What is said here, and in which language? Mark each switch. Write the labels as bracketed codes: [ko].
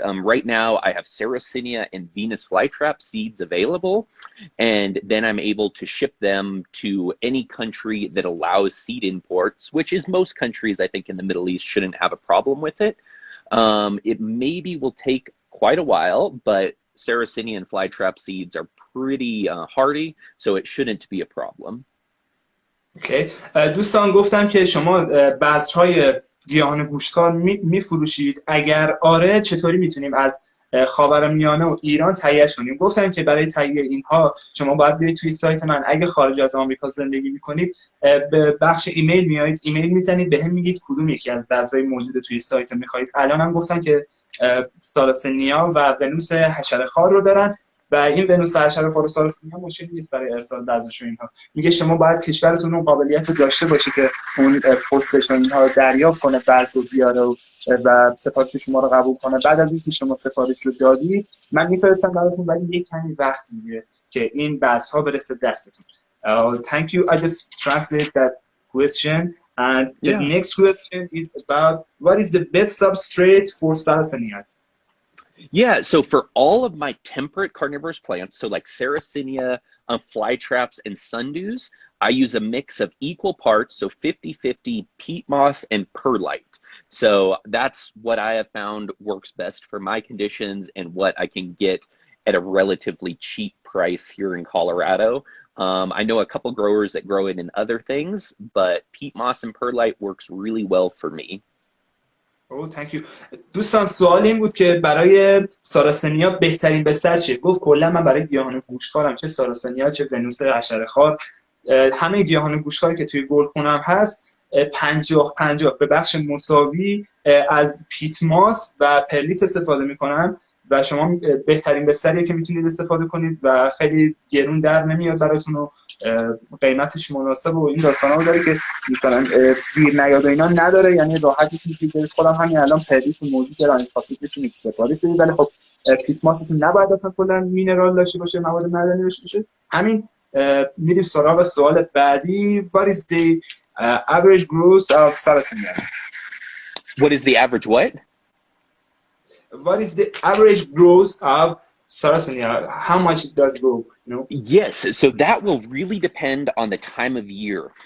[en] Right now I have Sarracenia and Venus flytrap seeds available, and then I'm able to ship them to any country that allows seed imports, which is most countries I think in the Middle East shouldn't have a problem with it. It maybe will take quite a while, but Sarracenia and flytrap seeds are pretty hardy, so it shouldn't be a problem. [fa] اوکی. دوستان گفتم که شما بذرهای گیاهان گوشتخوار میفروشید، اگر آره چطوری میتونیم از خاورمیانه و ایران تهیه‌اش کنیم؟ گفتن که برای تهیه اینها شما باید برید توی سایت من. اگه خارج از آمریکا زندگی میکنید به بخش ایمیل میایید، ایمیل میزنید بهم میگید کدوم یکی از بذرهای موجود توی سایت میخواید. الان هم گفتن که ساراسنیا و ونوس حشره‌خوار رو دارن و این ونوس حشره‌خوار و ساراسنیا مشکلی نیست برای ارسال بذرش و اینها. میگه شما باید کشورتون اون قابلیت رو داشته باشه که اون پستش و اینها رو دریافت کنه، بذر رو بیاره و سفارش شما رو قبول کنه. بعد از اینکه شما سفارش رو دادی من میفرستم براتون، ولی یک کمی وقت میگیره که این بذرها برسه دستتون. [en] Thank you. I just translate that question. And the next question is about what is the best substrate for Sarracenias? Yeah, so for all of my temperate carnivorous plants, so like Sarracenia, flytraps, and sundews, I use a mix of equal parts, so 50-50 peat moss and perlite. So that's what I have found works best for my conditions and what I can get at a relatively cheap price here in Colorado. I know a couple growers that grow it in other things, but peat moss and perlite works really well for me. Oh, thank you. [fa] دوستان سوال این بود که برای ساراسنیا بهترین بستر چیه؟ گفت کلا من برای گیاهان گوشتخوارم، چه ساراسنیا چه ونوس حشره‌خوار، همه گیاهان گوشتخواری که توی گلخونم هست 50-50 به بخش مساوی از پیت ماس و پرلیت استفاده میکنم و شما بهترین بستریه که میتونید استفاده کنید و خیلی گرون در نمیاد براتون و قیمتش مناسب و این داستانا رو داره که مثلا گیر نیاد و اینا نداره، یعنی راحت میتونید. خودم همین الان پرلیت موجود دارم، خاصیت میتونید استفاده کنید، ولی خب پیت ماستون نباید اصلا کلا مینرال داشته باشه، مواد معدنی داشته باشه. همین میریم سراغ سوال بعدی. [en] What is the average growth of Sarracenias? What is the average what? What is the average growth of Sarracenia? How much it does grow, you know? Yes, so that will really depend on the time of year.